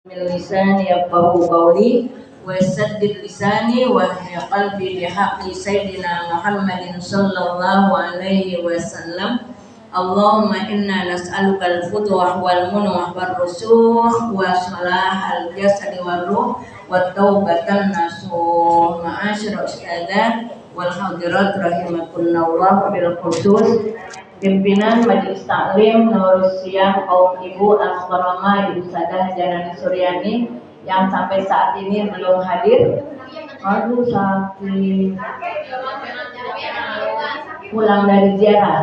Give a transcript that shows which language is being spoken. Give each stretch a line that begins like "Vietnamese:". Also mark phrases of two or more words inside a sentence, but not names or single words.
Arabic: لساني يفقه قولي وسدد لساني وقلبي بحق سيدنا محمد صلى الله عليه وسلم. اللهم إنا نسألك الفتوح والمنوح والرسوخ وصلاح الجسد والروح وتوبة نصوحا. معاشر الأستاذات والحاضرات رحمكم الله بالخصوص
Indonesian: pimpinan Majelis Taklim Nurul Siang kaum ibu al-mukarramah Ibu Sadah Janani Suryani yang sampai saat ini belum hadir. Aduh sakit. Pulang dari ziarah.